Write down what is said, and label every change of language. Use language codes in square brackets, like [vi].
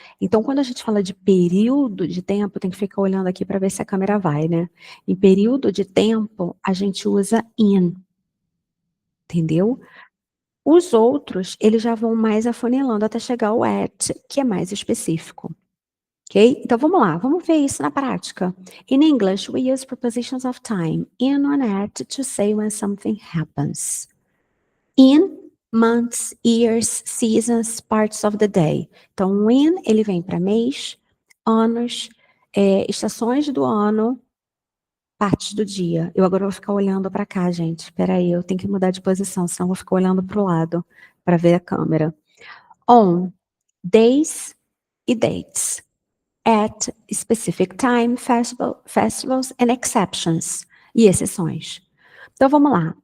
[pt] Então, quando a gente fala de período de tempo, tem que ficar olhando aqui para ver se a câmera vai, né? Em período de tempo, a gente usa in, entendeu? Os outros, eles já vão mais afunilando até chegar ao at, que é mais específico. Ok? Então vamos lá, vamos ver isso na prática. [en] In English, we use prepositions of time in or at to say when something happens. In, months, years, seasons, parts of the day. [pt] Então, in, ele vem para mês, anos, estações do ano, partes do dia. Eu agora vou ficar olhando para cá, gente. Espera aí, eu tenho que mudar de posição, senão eu vou ficar olhando para o lado para ver a câmera. [en] On, days e dates. At specific time, festivals and exceptions, [pt] e exceções. Então vamos lá.